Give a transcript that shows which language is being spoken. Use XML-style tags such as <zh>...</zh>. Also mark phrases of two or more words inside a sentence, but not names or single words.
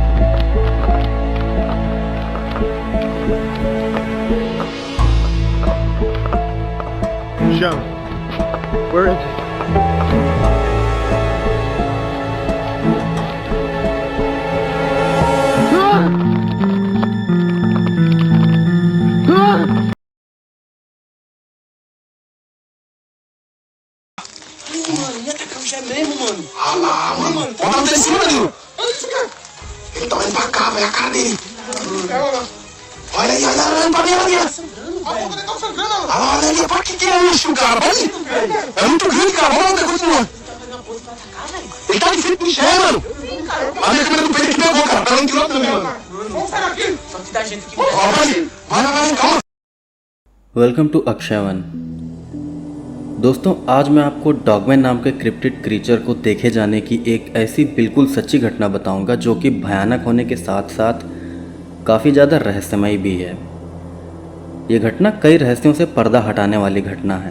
<en>Show me. Where is it?</en> <pt>Mano, ia tacar o Jé mesmo, mano. Ah lá, mano. Bota a mão em cima, Danilo. Ele tá olhando pra cá, velho, a cara dele. Olha aí, olha pra mim, olha ali. Olha ali, pra que é isso, cara? Olha. É muito grande, cara. Vamos lá, continua. Ele tá de frente pro Jé, mano. A minha câmera do peito que pegou, cara. Tá dando tiro também, mano. Vamos sair daqui. Só que dá gente que... Olha ali. Vai, calma.</pt> <en>Welcome to Akshayvan.</en> <hi>दोस्तों, आज मैं आपको डॉगमैन नाम के क्रिप्टिड क्रीचर को देखे जाने की एक ऐसी बिल्कुल सच्ची घटना बताऊंगा जो कि भयानक होने के साथ साथ काफ़ी ज़्यादा रहस्यमयी भी है। ये घटना कई रहस्यों से पर्दा हटाने वाली घटना है।</hi>